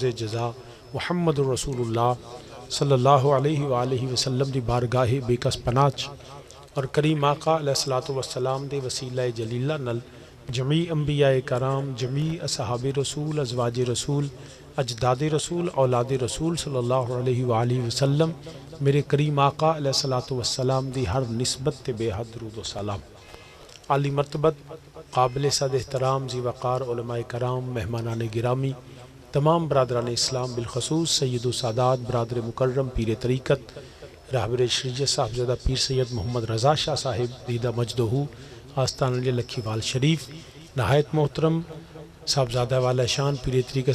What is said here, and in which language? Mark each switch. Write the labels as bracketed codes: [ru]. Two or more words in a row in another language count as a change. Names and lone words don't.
[pa] جزا [ar] محمد الرسول اللہ صلی اللہ علیہ وآلہ وسلم [pa] دی بارگاہ بے کس پناچ اور کریم آقا [ar] علیہ السلام [pa] دے وسیلہ جلیلہ نل جمیع انبیاء کرام، جمیع اصحاب رسول، ازواج رسول، اجداد رسول، اولاد رسول [ar] صلی اللہ علیہ وآلہ وسلم [pa] میرے کریم آقا [ar] علیہ السلام [pa] دی ہر نسبت تے بے حد درود و سلام۔ [ur] عالی مرتبت قابل صد احترام ذی وقار علماء کرام، مہمانان گرامی، تمام برادران اسلام، بالخصوص سید و سادات برادر مکرم پیر طریقت رہبر شریعت صاحبزادہ پیر سید محمد رضا شاہ صاحب دیدہ مجدہ آستان علی لکھی وال شریف، نہایت محترم صاحبزادہ والا شان پیر طریقت